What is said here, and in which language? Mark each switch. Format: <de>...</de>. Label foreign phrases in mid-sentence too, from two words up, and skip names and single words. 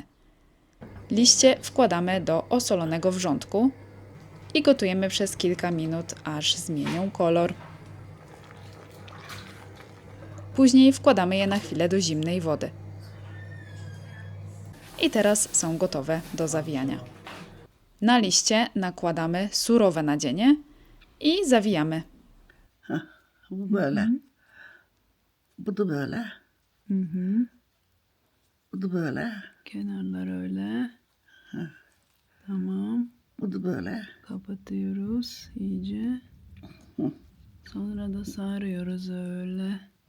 <pl>Liście wkładamy do osolonego wrzątku i gotujemy przez kilka minut, aż zmienią kolor. Później wkładamy je na chwilę do zimnej wody. I teraz są gotowe do zawijania. Na liście nakładamy surowe nadzienie i zawijamy.</pl> <tr>Bu böyle. Bu da böyle. Bu da böyle. Kenarlar öyle. Tamam. Bu da böyle. Kapatıyoruz iyice. Sonra da sarıyoruz öyle.</tr>